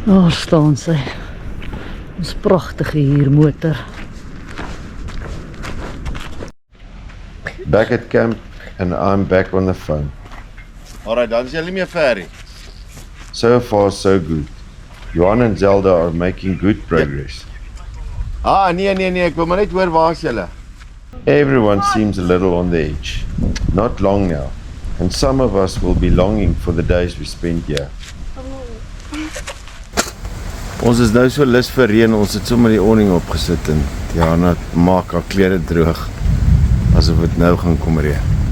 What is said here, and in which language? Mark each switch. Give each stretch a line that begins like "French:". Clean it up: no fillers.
Afrikaans: Daar staan sy. Ons pragtige huurmotor.
English: Back at camp and I'm back on the phone.
Afrikaans: Alright, dan is jy nie meer ver nie.
English: So far so good. Johan and Zelda are making good progress.
Afrikaans: Nee, ek wil maar net hoor waar is julle?
English: Everyone seems a little on the edge. Not long now. And some of us will be longing for the days we spent here.
Afrikaans: Ons is nou so lus vir reën, ons het sommer die awning opgesit en Diana maak haar klere droog asof dit nou gaan kom reën.